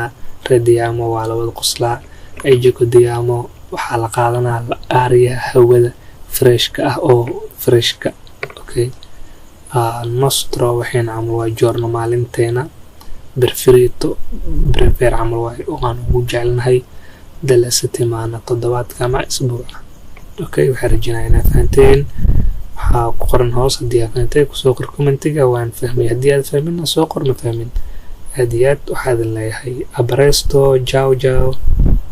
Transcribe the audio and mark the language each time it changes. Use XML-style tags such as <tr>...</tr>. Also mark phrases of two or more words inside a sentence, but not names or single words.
<so>Ridiamo waa la wada qoslaa. Godiamo waxaa la qaadanaa l'aria hawada freshka ah oo freshka. Okay. Nostro waxayna camal waa giorno maalinteena preferito camal waaye oo aan ugu jecelnahay</so> <it>della settimana,</it> <so>toddobaadka ama isbuuca. Okay, waxaan rajeynayaa inaad fahanteen. waxaa ku qoran hoos haddii aad fahantay kusoo qor commentiga waan fahmay. haddii aad fahminna soo qor ma fahmin. aad iyo aad waxaa idin leeyahay abaresto. Ciao.</so>